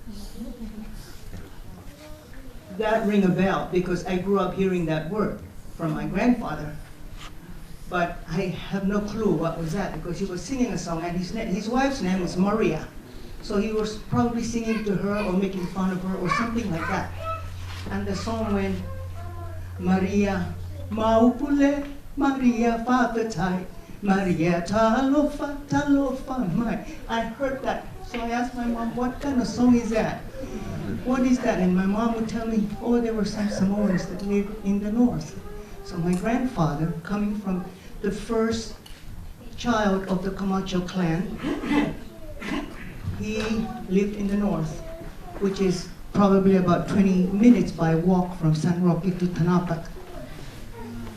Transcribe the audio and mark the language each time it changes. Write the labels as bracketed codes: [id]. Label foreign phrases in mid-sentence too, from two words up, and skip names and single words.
[en] That rang a bell because I grew up hearing that word from my grandfather. But I have no clue what was that, because he was singing a song and his wife's name was Maria. So he was probably singing to her or making fun of her or something like that. And the song went, [sm] Maria, maupule, Maria fafatai, Maria talofa, talofa mai. [en] I heard that, so I asked my mom, what kind of song is that? What is that? And my mom would tell me, oh, there were some Samoans that lived in the north. So my grandfather, coming from the first child of the Camacho clan, he lived in the north, which is probably about 20 minutes by walk from San Roque to Tanapak.